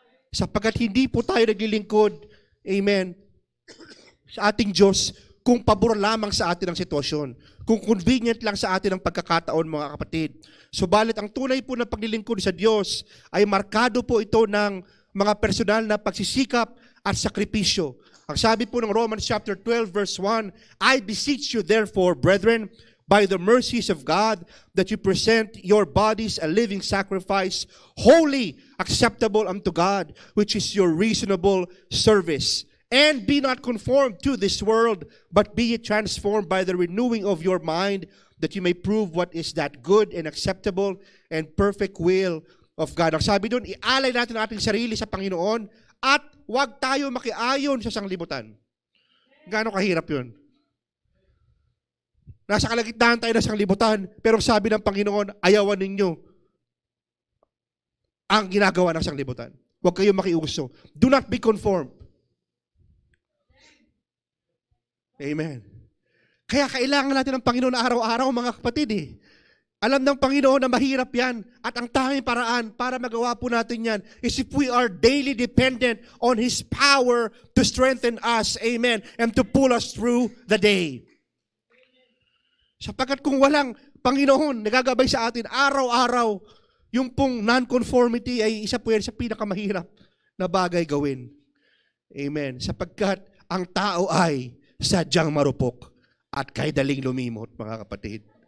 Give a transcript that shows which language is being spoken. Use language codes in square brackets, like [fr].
[tl] Sapagkat hindi po tayo naglilingkod, amen, sa ating Diyos kung pabor lamang sa atin ang sitwasyon. Kung convenient lang sa atin ang pagkakataon, mga kapatid. Subalit ang tunay po na paglilingkod sa Diyos ay markado po ito ng mga personal na pagsisikap at sakripisyo. Ang sabi po ng [en] Romans chapter 12 verse 1, I beseech you therefore, brethren, by the mercies of God, that you present your bodies a living sacrifice, holy, acceptable unto God, which is your reasonable service. And be not conformed to this world, but be ye transformed by the renewing of your mind, that you may prove what is that good and acceptable and perfect will of God. [tl] Ang sabi doon, ialay natin ang ating sarili sa Panginoon at huwag tayo makiayon sa sanglibutan. Gaano kahirap yun? Nasa kalagitnaan tayo ng sanglibutan, pero sabi ng Panginoon, ayawan ninyo ang ginagawa ng sanglibutan. Huwag kayong makiuso. [en] Do not be conformed. [tl] Amen. Kaya kailangan natin ng Panginoon araw-araw, mga kapatid eh. Alam ng Panginoon na mahirap yan at ang tanging paraan para magawa po natin yan [en] is if we are daily dependent on His power to strengthen us, amen, and to pull us through the day. [tl] Sapagkat kung walang Panginoon nagagabay sa atin araw-araw, yung pong non-conformity ay isa po yan sa pinakamahirap na bagay gawin. Amen. Sapagkat ang tao ay sadyang marupok at kay daling lumimot, mga kapatid.